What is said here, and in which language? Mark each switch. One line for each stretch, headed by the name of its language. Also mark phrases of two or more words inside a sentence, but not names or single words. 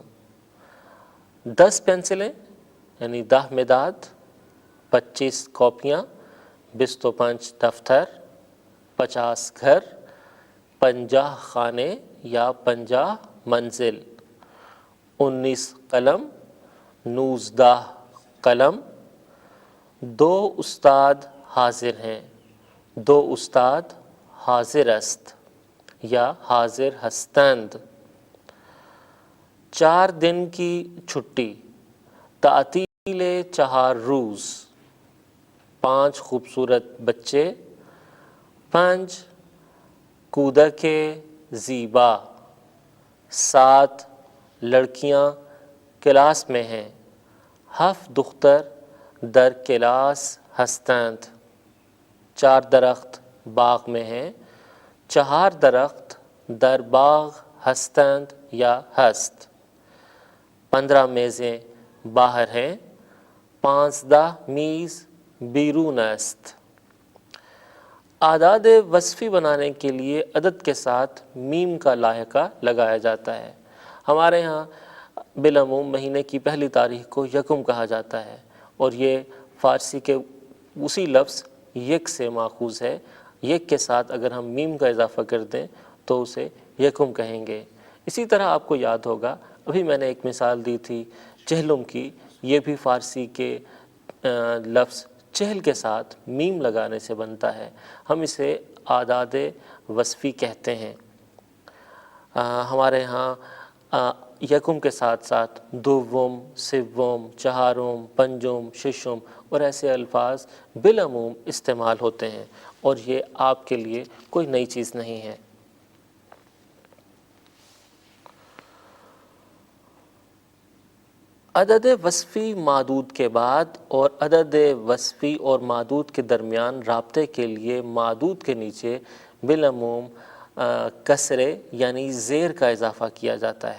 Urdu: 10 پینسلیں یعنی 10 مداد، 25 کاپیاں، 25 دفتر، 50 گھر، 50 خانے یا 50 منزل، 19 قلم، 19 قلم، 2 استاد حاضر ہیں، 2
Persian: استاد حاضر است یا حاضر ہستند،
Urdu: 4 دن کی چھٹی،
Persian: تعطیل 4 روز،
Urdu: 5 خوبصورت بچے، 5
Persian: کودک زیبا،
Urdu: 7 لڑکیاں کلاس میں ہیں، 7
Persian: دختر در کلاس ہستند،
Urdu: 4 درخت باغ میں ہیں، 4
Persian: درخت در باغ ہستند یا ہست،
Urdu: 15 میزیں باہر ہیں، 15
Persian: میز بیرون است۔
Urdu: اعداد وصفی بنانے کے لیے عدد کے ساتھ میم کا لاحقہ لگایا جاتا ہے۔ ہمارے ہاں بالعموم مہینے کی پہلی تاریخ کو یکم کہا جاتا ہے اور یہ فارسی کے اسی لفظ یک سے ماخوذ ہے۔ یک کے ساتھ اگر ہم میم کا اضافہ کر دیں تو اسے یکم کہیں گے۔ اسی طرح آپ کو یاد ہوگا ابھی میں نے ایک مثال دی تھی چہلم کی، یہ بھی فارسی کے لفظ چہل کے ساتھ میم لگانے سے بنتا ہے، ہم اسے اعداد وصفی کہتے ہیں۔ ہمارے ہاں یکم کے ساتھ ساتھ دوم، سوم، چہارم، پنجم، ششم اور ایسے الفاظ بالعموم استعمال ہوتے ہیں، اور یہ آپ کے لیے کوئی نئی چیز نہیں ہے۔ عدد وصفی معدود کے بعد اور عدد وصفی اور معدود کے درمیان رابطے کے لیے معدود کے نیچے بالعموم کسرے یعنی زیر کا اضافہ کیا جاتا ہے۔